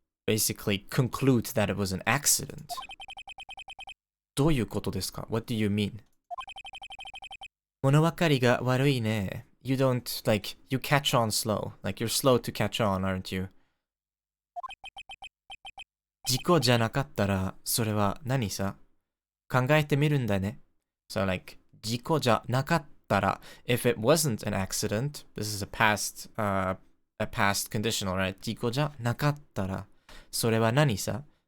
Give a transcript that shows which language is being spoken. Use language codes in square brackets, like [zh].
[en] basically conclude that it was an accident. [ja] どういうことですか? [en] What do you mean? [ja] 物分かりが悪いね. [en] You don't, like, you catch on slow. Like, you're slow to catch on, aren't you? [ja] 事故じゃなかったら、それは何さ? 考えてみるんだね. [en] So, like, [ja] 事故じゃなかったら, [en] if it wasn't an accident, this is a past conditional, right? [ja] 事故じゃなかったら、それは何さ?